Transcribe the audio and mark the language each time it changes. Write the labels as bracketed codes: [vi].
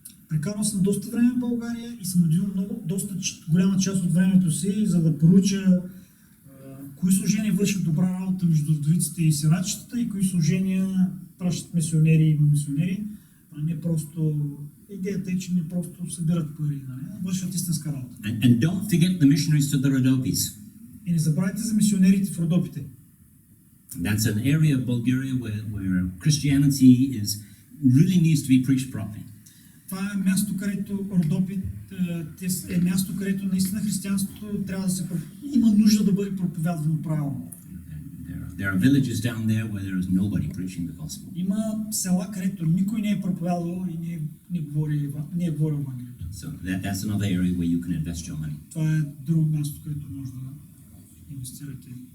[bg] Прекарал съм доста време в България и съм отделил доста голяма част от времето си, за да поруча кои служения вършат добра работа между вдовиците и сирачетата и кои служения пращат мисионери и мисионери, а не просто... Идеята е, че не просто събират пари, нали? Вършат истинска работа. [en] And don't forget the missionaries to the Rodopis. [bg] И не забравяйте за мисионерите в Родопите. [en] That's an area of Bulgaria where Christianity really needs to be preached properly. [bg] Това е място, където Родопи е място, където наистина християнството трябва да се има нужда да бъде проповядвано правилно. [en] There are villages down there where there is nobody preaching the gospel. [bg] Има села, където никой не е проповядвал и не е говорил Евангелието. [en] So that's another area where you can invest your money. [bg] Това е друго място, където може да инвестирате.